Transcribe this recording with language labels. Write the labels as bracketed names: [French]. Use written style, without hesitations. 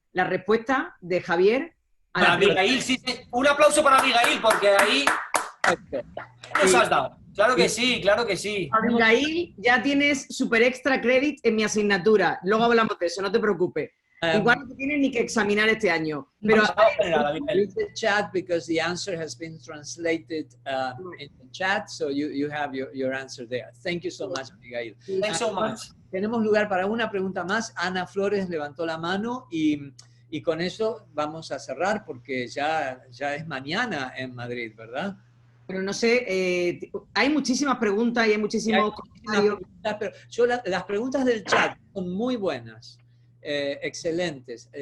[Spanish] la respuesta de Javier a Para la pregunta. Abigail, sí, sí. Un aplauso para Abigail, porque ahí nos has dado. Claro que sí, claro que sí. Abigail, ya tienes [English] super extra credit [Spanish] en mi asignatura. Luego hablamos de eso, no te preocupes. Igual no tienes ni que examinar este año. Pero Pasado general, Abigail. [English] Use the chat because the answer has been translated in the chat, so you have your answer there. Thank you so much, Abigail. Thanks so much. [Spanish] Tenemos lugar para una pregunta más. Ana Flores levantó la mano y con eso vamos a cerrar porque ya es mañana en Madrid, ¿verdad? pero no sé, hay muchísimas preguntas y hay muchísimos comentarios. Pero las preguntas del chat son muy buenas, excelentes.